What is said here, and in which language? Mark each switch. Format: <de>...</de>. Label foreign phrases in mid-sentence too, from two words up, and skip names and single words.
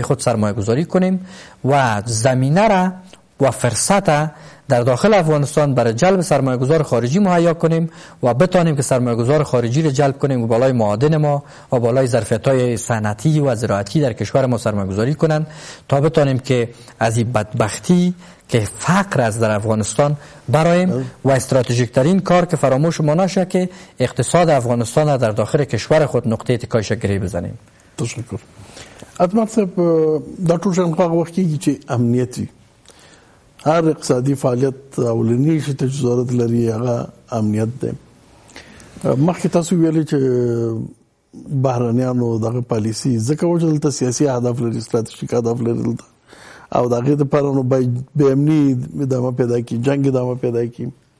<fa>خود سرمایه گذاری کنیم و زمینه را و فرصت در داخل افغانستان برای جلب سرمایه گذار خارجی مهیا کنیم و بتانیم که سرمایه گذار خارجی را جلب کنیم و بالای معادن ما و بالای ظرفیت‌های صنعتی و زراعتی در کشور ما سرمایه گذاری کنند تا بتانیم که از این بدبختی که فقر از در افغانستان برایم و استراتژیک ترین کار که فراموش ما نشه که اقتصاد افغانستان در داخل کشور خود نقطه اتکایش گری بزنیم. تشکر.</fa> <ps>اتمر صاحب دا ټول شان هغه وخت کې چې امنیت وي، هر اقتصادي فعالیت اولنی چې ضرورت لري هغه امنیت دی. مخکې تاسو ویلي چې بهرنیانو دغه پالیسي ځکه و چې دلته سیاسي اهداف لري، ستراتیژیک اهداف لري دلته او دغه لپاره نو به امني ادامه پیدا کی، جنگ ادامه پیدا کی.</ps>